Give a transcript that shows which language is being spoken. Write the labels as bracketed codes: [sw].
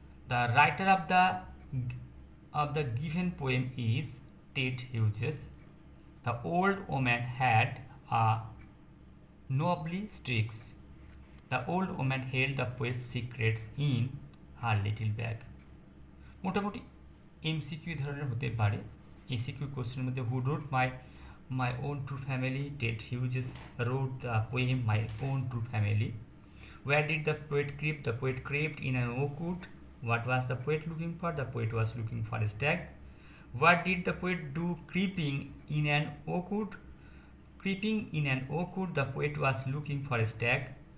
[en] The writer of the given poem is Ted Hughes. The old woman had a noble sticks. The old woman held the poet's secrets in her little bag. [bn] মোটামুটি MCQ ধরনের হতে পারে। MCQ কোশ্চেনের মধ্যে [en] Who wrote my own true family. Ted Hughes wrote the poem My Own True Family. Where did the poet creep? The poet crept in an oak wood. What was the poet looking for? The poet was looking for a stag. What did the poet do creeping in an oak wood? Creeping in an oak wood, the poet was looking for a stag.